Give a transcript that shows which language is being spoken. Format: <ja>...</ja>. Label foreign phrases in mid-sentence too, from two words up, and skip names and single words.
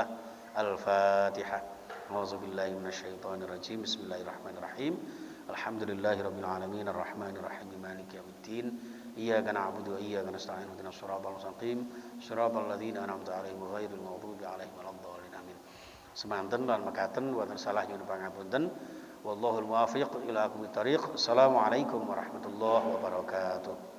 <ar>Al-Fatihah. أعوذ بالله من الشيطان الرجيم. بسم الله الرحمن الرحيم. الحمد لله رب العالمين الرحمن الرحيم مالك يوم الدين. إياك نعبد وإياك نستعين اهدنا الصراط المستقيم. صراط الذين أنعمت عليهم غير المغضوب عليهم ولا الضالين. Amin.</ar> <jv>Semanten lan mekaten wonten salah nyuwun pangapunten.</jv> <ar>والله الموفق إلى أقوم الطريق. السلام عليكم ورحمة الله وبركاته.</ar>